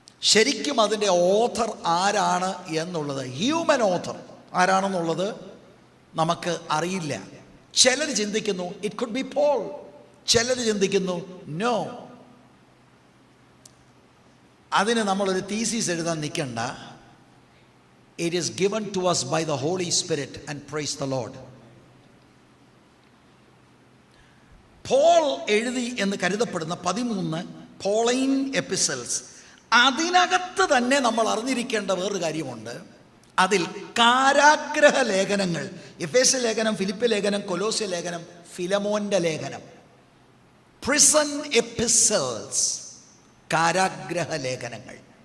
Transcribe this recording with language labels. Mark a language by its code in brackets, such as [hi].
[ml] ശരിക്കും അതിൻ്റെ ഓഥർ ആരാണ് എന്നുള്ളത്, ഹ്യൂമൻ ഓഥർ ആരാണെന്നുള്ളത് നമുക്ക് അറിയില്ല. ചിലർ ചിന്തിക്കുന്നു [en] it could be Paul, [ml] ചിലർ ചിന്തിക്കുന്നു നോ. അതിന് നമ്മളൊരു തീസിസ് എഴുതാൻ നിൽക്കണ്ട. [en] It is given to us by the Holy Spirit and praise the Lord. [ml] Paul എഴുതി എന്ന് കരുതപ്പെടുന്ന 13 പോളൈൻ എപ്പിസൽസ്, അതിനകത്ത് തന്നെ നമ്മൾ അറിഞ്ഞിരിക്കേണ്ട വേറൊരു കാര്യമുണ്ട്. അതിൽ കാരാഗ്രഹ ലേഖനങ്ങൾ, എഫേസ്യ ലേഖനം, ഫിലിപ്പ് ലേഖനം, കൊലോസ്യ ലേഖനം, ഫിലമോന്റെ ലേഖനം, പ്രിസൺ എപ്പിസൽസ്, കാരാഗ്രഹ ലേഖനങ്ങൾ.